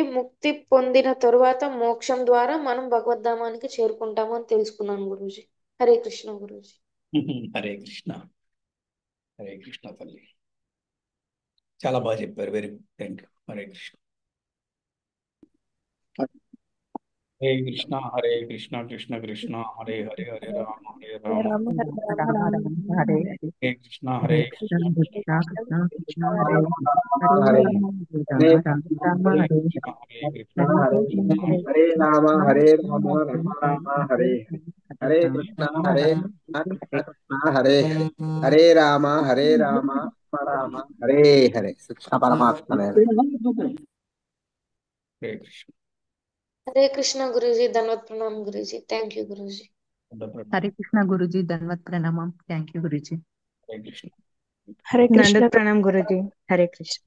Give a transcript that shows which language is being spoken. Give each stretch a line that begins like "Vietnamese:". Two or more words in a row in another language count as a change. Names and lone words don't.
Telugu: ముక్తి పొందిన తరువాత మోక్షం ద్వారా మనం భగవద్ధామానికి చేరుకుంటాము అని తెలుసుకున్నాను గురూజీ. హరే కృష్ణ గురూజీ. హరే కృష్ణ. హరే కృష్ణ తల్లి, చాలా బాగా చెప్పారు.
English: Very good, thank you.
Telugu: హరే కృష్ణ. హరే కృష్ణ కృష్ణ కృష్ణ హరే హరే, హరే రామ రామ హరే హరే కృష్ణ. హరే కృష్ణ కృష్ణ కృష్ణ కృష్ణ హరే హరే హరే రామ రామ హరే హరే రామ హరే రామ రామ రామ హరే హరే కృష్ణ కృష్ణ హరే హరే రామ రామ రామ హరే హరే. కృష్ణ పరమాత్మ. హరే కృష్ణ. హరే కృష్ణ గురూజీ. ధన్యవాద ప్రణామం గురూజీ.
English: Thank you
Telugu: గురూజీ. హరే కృష్ణ గురుజీ. ధన్యవాద ప్రణామం.
English: Thank you
Telugu: గురుజీ. హరే కృష్ణ. నందత్ ప్రణామ్ గురుజీ. హరే కృష్ణ.